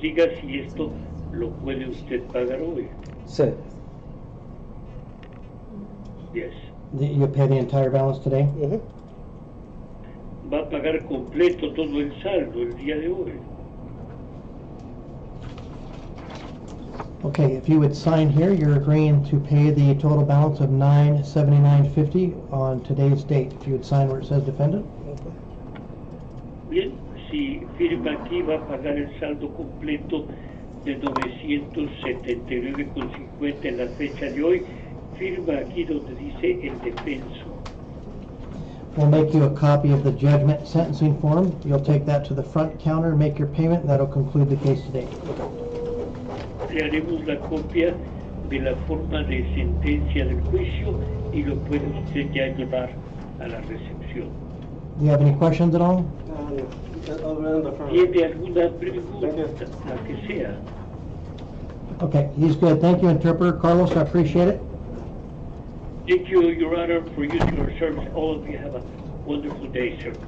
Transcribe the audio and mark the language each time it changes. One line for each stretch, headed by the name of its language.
Spanish: Diga si esto lo puede usted pagar hoy. Sí.
English: Yes. You pay the entire balance today?
Spanish: Va a pagar completo todo el saldo el día de hoy.
English: Okay, if you would sign here, you're agreeing to pay the total balance of $979.50 on today's date. If you would sign where it says defendant.
Spanish: Bien, si firma aquí va a pagar el saldo completo de 979.50 en la fecha de hoy. Firma aquí donde dice el defenso.
English: We'll make you a copy of the judgment sentencing form. You'll take that to the front counter, make your payment, and that'll conclude the case today.
Spanish: Le haremos la copia de la forma de sentencia del juicio y lo puede usted ya llevar a la recepción.
English: Do you have any questions at all?
Spanish: ¿Tiene alguna pregunta? La que sea.
English: Okay, he's good. Thank you, interpreter. Carlos, I appreciate it. Thank you, Your Honor, for using your service. All of you have a wonderful day, sir.